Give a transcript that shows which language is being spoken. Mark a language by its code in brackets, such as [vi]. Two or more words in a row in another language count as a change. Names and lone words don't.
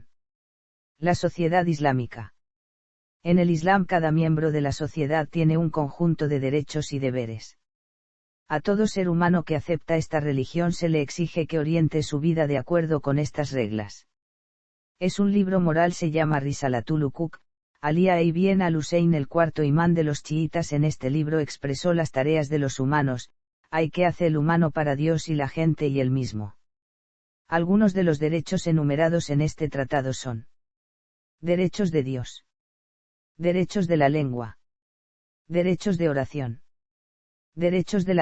[es] La sociedad islámica. En el Islam cada miembro de la sociedad tiene un conjunto de derechos y deberes. A todo ser humano que acepta esta religión se le exige que oriente su vida de acuerdo con estas reglas. Es un libro moral, se llama Risalatul Hukuk. Ali ibn al-Husayn, el cuarto imán de los chiitas, en este libro expresó las tareas de los humanos, hay que hace el humano para Dios y la gente y él mismo. Algunos de los derechos enumerados en este tratado son: derechos de Dios, derechos de la lengua, derechos de oración, derechos de la